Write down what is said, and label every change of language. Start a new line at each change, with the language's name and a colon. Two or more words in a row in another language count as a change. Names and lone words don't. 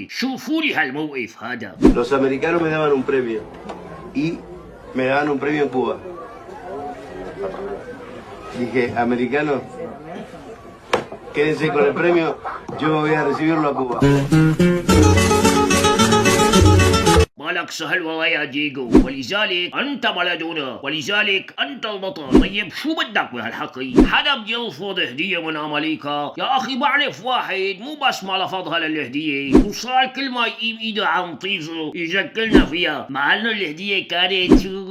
Arabic: شوفوا لي هالموقف هذا.
Spanish: Los americanos me daban un premio y me daban un premio en Cuba. Dije, americanos, quédense con el premio, yo voy a recibirlo a Cuba.
Arabic: مالك سهل والله يا دييغو، ولذلك أنت مارادونا، ولذلك أنت البطل. طيب شو بدك بهالحكي؟ حدا بيرفض هدية من أمريكا؟ يا أخي بعرف واحد مو بس ما رفضها للهدية، وصار كل ما يقيم إيده عم طيزه يشكلنا فيها، مع إنه الهدية كانت شو؟